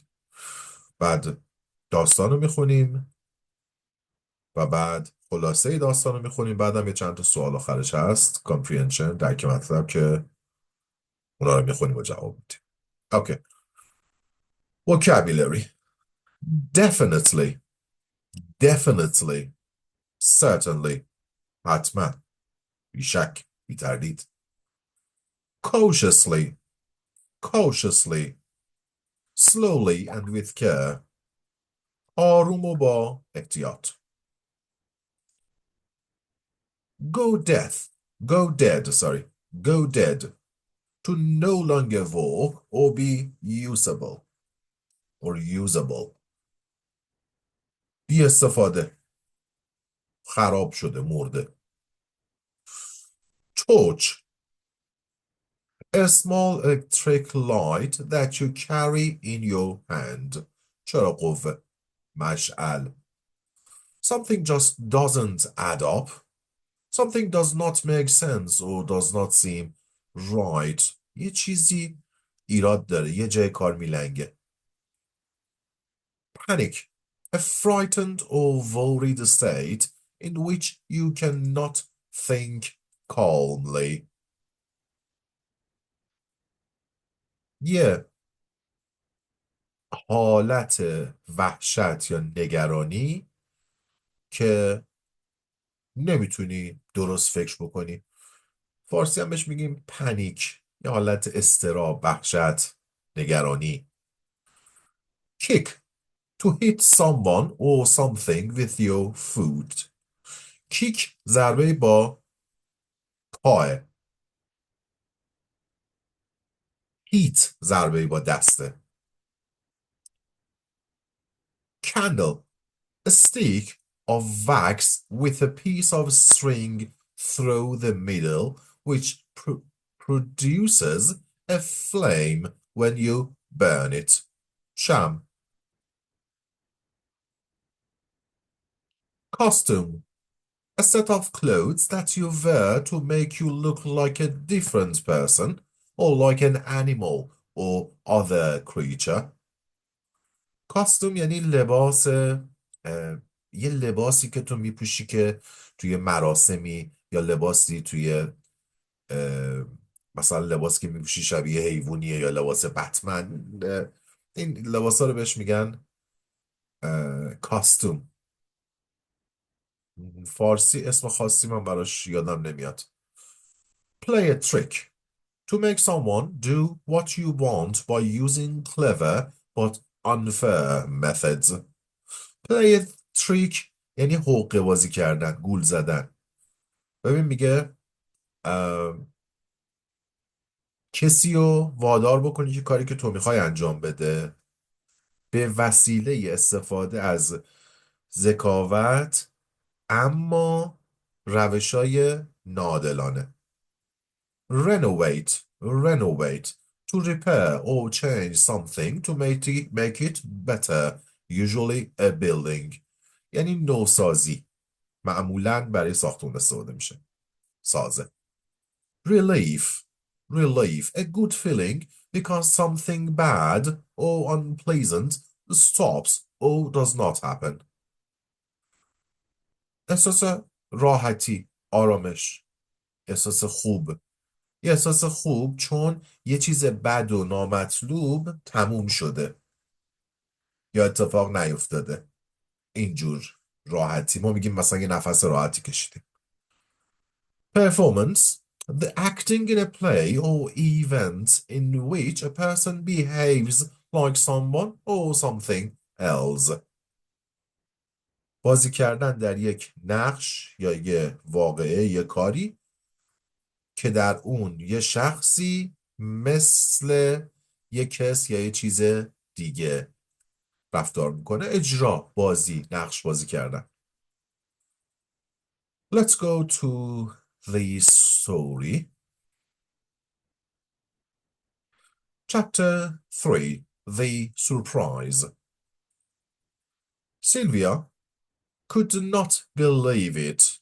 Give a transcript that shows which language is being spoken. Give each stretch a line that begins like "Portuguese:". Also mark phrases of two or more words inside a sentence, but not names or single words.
Persian: بعد داستان رو میخونیم و بعد خلاصه داستان رو میخونیم. بعد هم یه چند تا سوال آخرش هست، کامپریهنشن، درک مطلب، که اونا رو میخونیم و جواب میدیم.
English: اوکی. Vocabulary. Definitely. Definitely. Certainly.
Persian: حتما. بیشک. بی تردید.
English: Cautiously. Cautiously. Slowly and with care.
Persian: آروم و با احتیاط.
English: Go death. Go dead, sorry. Go dead. To no longer work or be usable. Or usable.
Persian: بی استفاده. خراب شده، مرده.
English: Torch. A small electric light that you carry in your hand.
Persian: چرا قوه؟ مشعل.
English: Something just doesn't add up. Something does not make sense or does not seem right.
Persian: یه چیزی ایراد داره، یه جای کار میلنگه.
English: Panic. A frightened or worried state in which you cannot think calmly.
Persian: یه حالت وحشت یا نگرانی که نمیتونی درست فکر بکنی. فارسی هم بهش میگیم پنیک، یه حالت اضطراب، وحشت، نگرانی.
English: Kick. To hit someone or something with your foot.
Persian: کیک ضربه با پاه. هیت ضربه با دسته.
English: Candle. A stick of wax with a piece of string through the middle which produces a flame when you burn it.
Persian: شمع. Costume.
English: A set of clothes that you wear to make you look like a different person or like an animal or other creature.
Persian: کاستوم یعنی لباس، یه لباسی که تو میپوشی که توی مراسمی، یا لباسی توی مثلا لباسی که میپوشی شبیه حیوانیه، یا لباس بتمن. این لباس ها رو بهش میگن کاستوم. فارسی اسم خاصی من براش یادم نمیاد.
English: Play a trick. To make someone do what you want by using clever but unfair methods. Play a trick
Persian: یعنی حقه بازی کردن، گول زدن. ببین میگه کسی رو وادار بکنی که کاری که تو میخوای انجام بده به وسیله استفاده از ذکاوت اما روشای ناعادلانه.
English: Renovate. Renovate. To repair or change something to make it better. Usually a building.
Persian: یعنی نوسازی. معمولاً برای ساختمون استفاده میشه. سازه.
English: Relief. Relief. A good feeling because something bad or unpleasant stops or does not happen.
Persian: احساس راحتی، آرامش، احساس خوب. یه احساس خوب چون یه چیز بد و نامطلوب تموم شده یا اتفاق نیفتاده. اینجور راحتی ما میگیم مثلا یه نفس راحتی کشیدیم.
English: Performance: the acting in a play or event in which a person behaves like someone or something else.
Persian: بازی کردن در یک نقش یا یه واقعه، یه کاری که در اون یه شخصی مثل یه کس یا یه چیز دیگه رفتار میکنه. اجرا، بازی، نقش بازی کردن.
English: Let's go to the story. Chapter 3: The Surprise. Sylvia could not believe it.